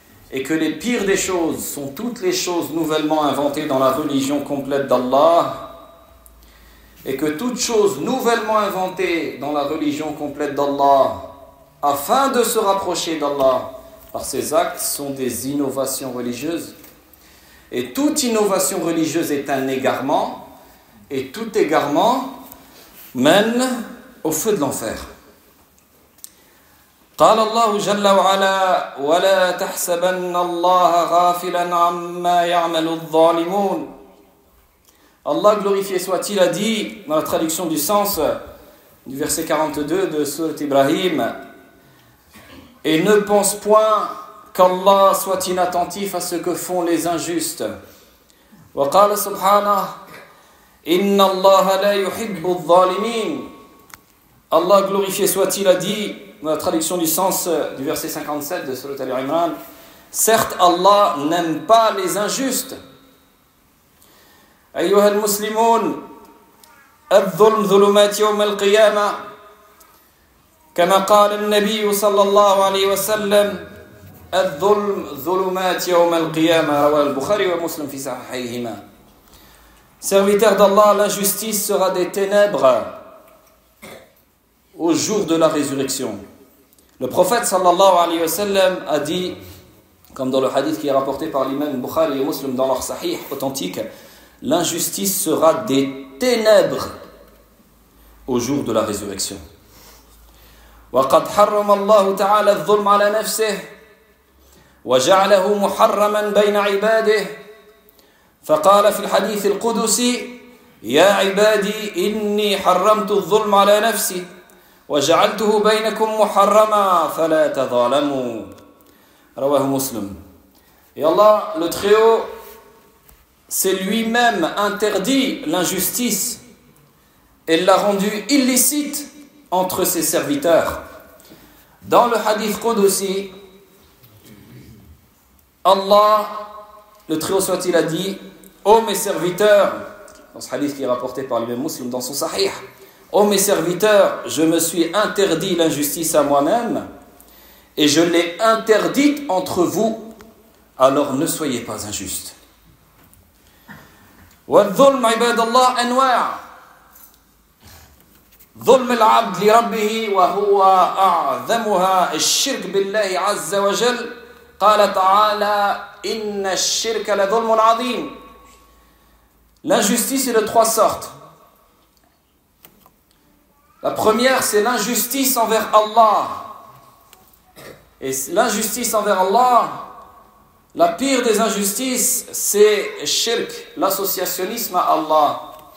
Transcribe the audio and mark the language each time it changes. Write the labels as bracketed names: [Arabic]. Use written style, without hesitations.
[French] Et que les pires des choses sont toutes les choses nouvellement inventées dans la religion complète d'Allah, et que toutes choses nouvellement inventées dans la religion complète d'Allah, afin de se rapprocher d'Allah par ses actes, sont des innovations religieuses. Et toute innovation religieuse est un égarement, et tout égarement mène au feu de l'enfer. [Arabic] قال الله جل وعلا ولا تحسبن الله غافلا عما يعمل الظالمون. [French] Allah glorifié soit-il a dit dans la traduction du sens du verset 42 de Sourate Ibrahim: et ne pense point qu'Allah soit inattentif à ce que font les injustes. [Arabic] وقال سبحانه إن الله لا يحب الظالمين. [French] Allah glorifié soit-il a dit dans la traduction du sens du verset 57 de Sourate Al-Imran: certes Allah n'aime pas les injustes. [Arabic] أيها المسلمون الظلم ظلمات يوم القيامة كما قال النبي صلى الله عليه وسلم الظلم ظلمات يوم القيامة رواه البخاري ومسلم في صحيحيهما. [French] Serviteurs d'Allah, l'injustice sera des ténèbres au jour de la résurrection. Le prophète [Arabic] sallallahu alayhi wa sallam [French] a dit, comme dans le hadith qui est rapporté par l'imam Bukhari et Muslim dans leur sahih authentique, l'injustice sera des ténèbres au jour de la résurrection. [Arabic] وقد حرم الله تعالى الظلم على نفسه وجعله محرما بين عباده فقال في الحديث القدسي يا عبادي إني حرمت الظلم على نفسي وجعلته بينكم محرما فلا تظالموا رواه مسلم. [French] Et Allah, le Très-Haut, c'est lui-même interdit l'injustice et l'a rendue illicite entre ses serviteurs. Dans le hadith Qudusi, Allah, le Très-Haut soit-il, a dit: ô mes serviteurs, dans ce hadith qui est rapporté par l'imam Muslim dans son Sahih, ô mes serviteurs, je me suis interdit l'injustice à moi-même et je l'ai interdite entre vous, alors ne soyez pas injustes. [Arabic] والظلم عباد الله أنواع ظلم العبد لربه وهو أعظمها الشرك بالله عز وجل قال تعالى إن الشرك لظلم عظيم. [French] L'injustice est de trois sortes. La première, c'est l'injustice envers Allah. Et l'injustice envers Allah, la pire des injustices, c'est shirk, l'associationnisme à Allah.